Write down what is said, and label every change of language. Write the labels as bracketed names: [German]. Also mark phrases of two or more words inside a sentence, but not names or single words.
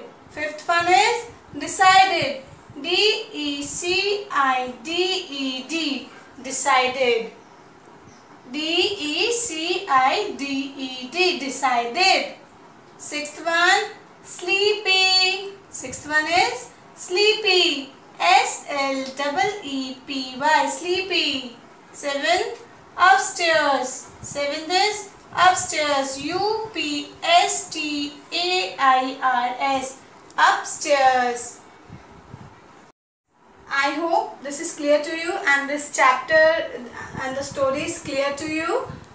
[English] Fifth one is decided. D-E-C-I-D-E-D. Decided. D-E-C-I-D-E-D. Decided. Sixth one, sleepy. Sixth one is sleepy. S-L-E-E-P-Y. Sleepy. Seventh, upstairs. Seventh is upstairs. U-P-S-T-A-I-R-S. Upstairs. I hope this is clear to you and this chapter and the story is clear to you, right?